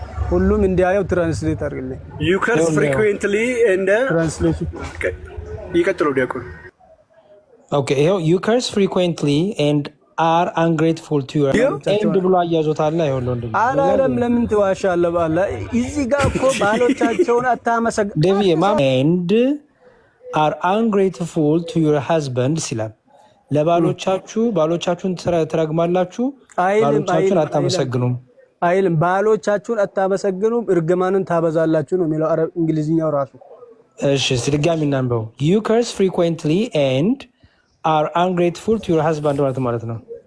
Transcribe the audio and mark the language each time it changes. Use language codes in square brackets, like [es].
[am] ሁሉም እንዲያየው ትራንስሌት አድርግልኝ። [en] you curse frequently and [am] ትራንስሌሽን ይቀጥለው ዲያቆን። ኦኬ ይሄው [en] you curse frequently and are ungrateful to your and [am] ብሎ አያዞታል። ይኸውልህ ወንድም አላለም። ለምን ትዋሻለህ? ባላ እዚህ ጋር እኮ ባሎቻቸውን አታመሰግኑ [en] and are ungrateful to your husband [am] ሲላል። ባሎቻችሁን ትረግማላችሁ፣ ባሎቻችሁን አታመሰግኑም አይልም። ባሎቻችሁን አታመሰግኑም እርግማንን ታበዛላችሁ ነው የሚለው እንግሊዝኛው ራሱ። እሺ ድጋሚ እናንበው። [en] you curse frequently and are ungrateful to your husband [am] ማለት ነው።